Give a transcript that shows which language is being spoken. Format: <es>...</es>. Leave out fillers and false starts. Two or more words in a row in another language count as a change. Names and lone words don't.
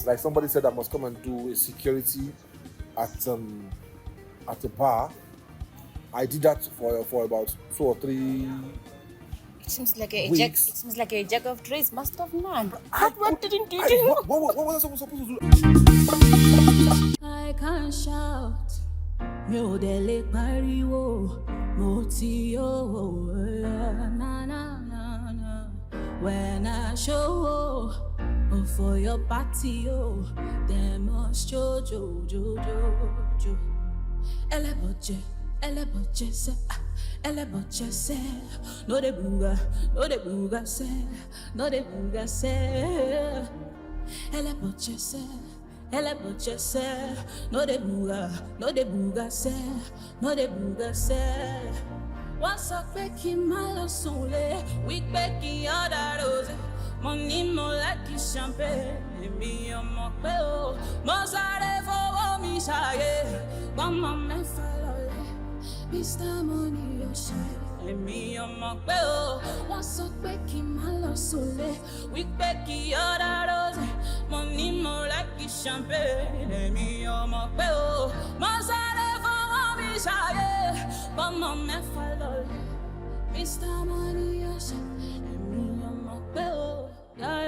<en>Like somebody said I must come and do a security at a bar. I did that for about 2 or 3 It seems like weeks. It seems like a jack of trades, master of none. What didn't you do? do? What was I supposed to do? I can't shout.</en> <yo>Mi ò dẹ̀ lè pariwo, mo ti yó, na na na na.</yo> <en>When I show up for your party, they must jo.</en> <yo>Eleboje se, no de buga se, no de buga se. Eleboje se, no de buga se, no de buga se. Wọ́n sọ pé kí n má lọ sùnlé, wípé kí n ọ̀dà rose. Mo ní mo</yo> <en>like champagne,</en> <yo>èmi ọmọ pé o. Mo sáré fowó mi ṣàyè, gbọ́mọ mẹ́fà lọ́lẹ̀. Mr. Money yóò ṣe, èmi ọmọ pé o. Wọ́n sọ pé kí n má lọ sùnlé, wípé kí n ọ̀dà rose. Mo ní mo</yo> <en>like champagne,</en> <yo>èmi ọmọ pé o. Mo sáré fowó mi ṣàyè, gbọ́mọ mẹ́fà lọ́lẹ̀. Mr. Money yóò ṣe, èmi ọmọ pé o.</yo>